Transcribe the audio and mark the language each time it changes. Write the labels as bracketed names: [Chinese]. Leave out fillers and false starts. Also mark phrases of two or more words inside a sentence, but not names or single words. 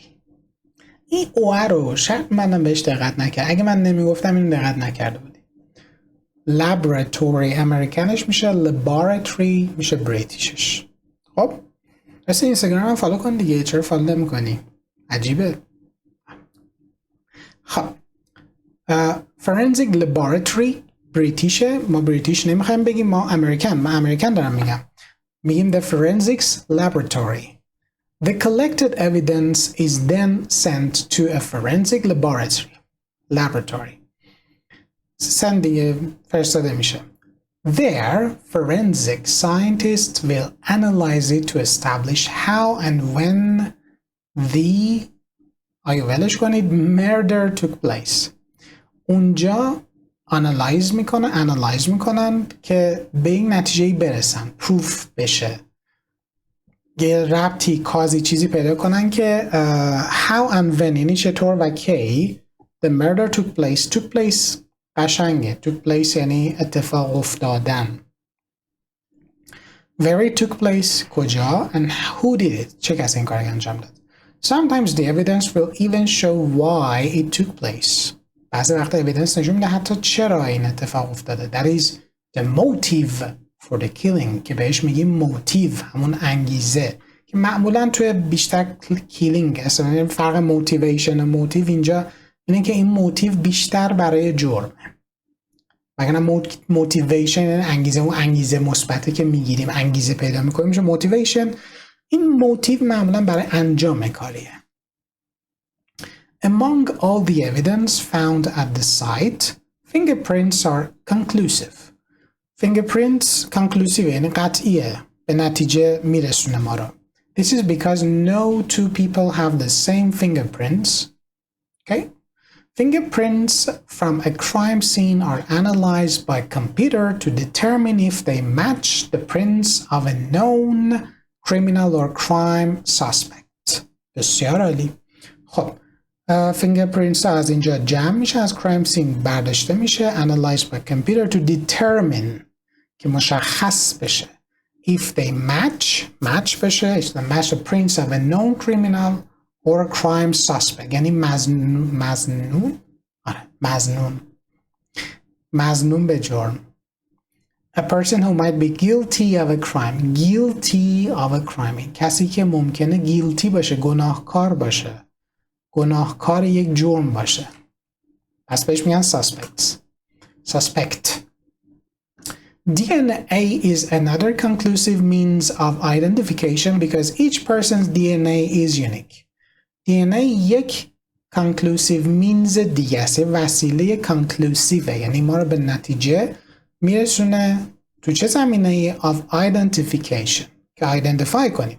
[Persian] این اوه رو شاید منم بهش دقت نکرد. اگه من نمیگفتم اینو دقت نکرده بودی. laboratory امریکنش میشه، laboratory میشه بریتیشش. خب راستی اینستاگرام هم فالو کن دیگه، چرا فالو نمی‌کنی؟ عجیبه. خب [English] forensic laboratory [Persian] بریتیشه، ما بریتیش نمیخوایم بگیم، ما امریکن دارم میگیم [English] the forensics laboratory. The collected evidence is then sent to a forensic laboratory. [Persian] send دیگه فرستاده میشه. [English] There, forensic scientists will analyze it to establish how and when the murder took place. [Persian] اونجا analyze میکنن که به این نتیجه‌ای برسن، پروف بشه، یه ربطی کازی چیزی پیدا کنن که [English] how and when [Persian] یعنی چطور و کی [English] the murder took place [Persian] قشنگه. [English] took place [Persian] یعنی اتفاق افتادن. [English] where it took place کجا and who did it [Persian] چه کسی این کار انجام داد. [English] sometimes the evidence will even show why it took place. [Persian] بعضی وقتا evidence نشون میده حتی چرا این اتفاق افتاده. [English] that is the motive for the killing [Persian] که بهش میگیم motive، همون انگیزه که معمولا توی بیشتر killing اصلا فرق motivation و motive اینجا اینه که این موتیو بیشتر برای جرمه، وگرنه موتیویشن انگیزه، اون انگیزه مثبته که میگیریم، انگیزه پیدا میکنیم میشه موتیویشن. این موتیو معمولا برای انجام کاریه. [English] Among all the evidence found at the site, fingerprints are conclusive. Fingerprints conclusive [Persian] یعنی قطعیه، به نتیجه میرسونه ما رو. [English] This is because no two people have the same fingerprints. Okay? Fingerprints from a crime scene are analyzed by computer to determine if they match the prints of a known criminal or crime suspect. [Persian] بسیار عالی. خب fingerprints از اینجا جمع میشه، از [English] crime scene [Persian] برداشته میشه، [English] analyzed by computer to determine [Persian] که مشخص بشه [English] if they match بشه match the prints of a known criminal or a crime suspect [Persian] یعنی مظنون به جرم. [English] A person who might be guilty of a crime [Persian] کسی که ممکنه guilty باشه، گناهکار باشه، گناهکار یک جرم باشه، پس بهش میگن suspect. [English] DNA is another conclusive means of identification because each person's DNA is unique. [Persian] DNA یک [English] conclusive means [Persian] دیگه است، وسیله conclusive یعنی ما رو به نتیجه میرسونه تو چه زمینه [English] of identification [Persian] که identify کنیم.